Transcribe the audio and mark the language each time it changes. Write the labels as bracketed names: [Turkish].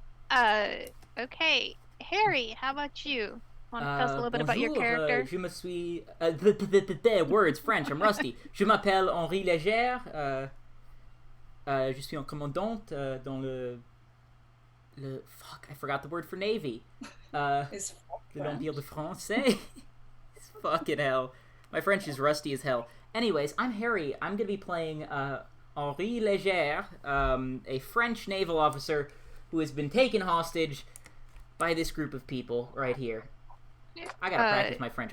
[English] Uh, okay, Harry, how about you? Want to tell us a little bit about your [French] Bonjour, [English] character? [French] je me suis. [English] Words, French, I'm rusty. [French] Je m'appelle Henri Légère. Je suis un commandant dans [English] Fuck, I forgot the word for Navy. Is [French] L'Empire de Français. [English] Fucking hell. My French is rusty as hell. Anyways, I'm Harry. I'm going to be playing Henri Légère, a French naval officer who has been taken hostage by this group of people right here. I gotta practice my French.